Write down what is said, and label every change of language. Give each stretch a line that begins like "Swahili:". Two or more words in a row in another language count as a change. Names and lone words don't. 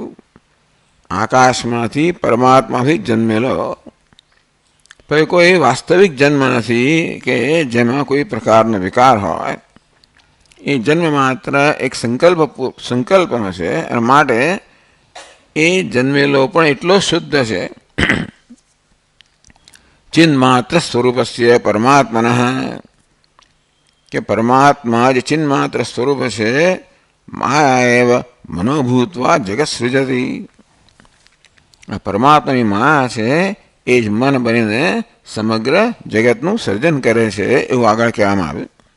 Gujarati: આકાશમાંથી પરમાત્માથી જન્મેલો, પણ કોઈ વાસ્તવિક જન્મ નથી કે જેમાં કોઈ પ્રકારનો વિકાર હોય. એ જન્મ માત્ર એક સંકલ્પનો છે, અને માટે એ જન્મેલો પણ એટલો શુદ્ધ છે.
Sanskrit: चिन्मात्र स्वरूपस्य परमात्मनः
Gujarati: કે પરમાત્મા જે ચિન્માત્ર સ્વરૂપ છે,
Sanskrit: માયા એવ મનોભૂતવા જગત સૃજતી.
Gujarati: આ પરમાત્માની માયા છે એ જ મન બનીને સમગ્ર જગતનું સર્જન કરે છે એવું આગળ કહેવામાં આવ્યું.